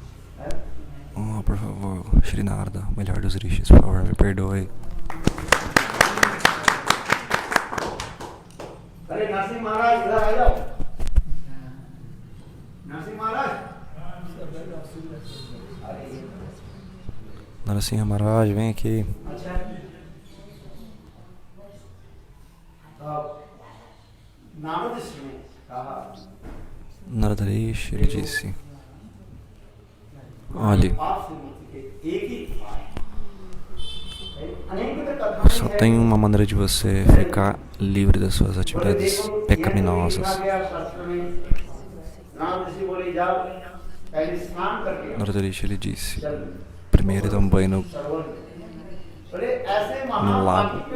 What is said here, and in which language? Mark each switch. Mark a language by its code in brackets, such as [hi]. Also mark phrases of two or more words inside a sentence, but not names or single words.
[pt] Por favor, Shri Narada, o melhor dos rishis, por favor, me perdoe. [hi] अरे नरसिंह महाराज इधर आ जाओ। नरसिंह महाराज अरे [pt] Narasimha Maharaj, vem aqui. [hi] अच्छा तो नारद ऋषि ने कहा [pt] Narada Rishi, ele disse: olhe, [hi] पाप से मुक्ति के एक ही उपाय है। अनेक कथाएं [pt] só [hi] हैं। [pt] tem uma maneira de você ficar livre das suas atividades pecaminosas. Narada Rishi, ele disse: primeiro toma um banho no lago.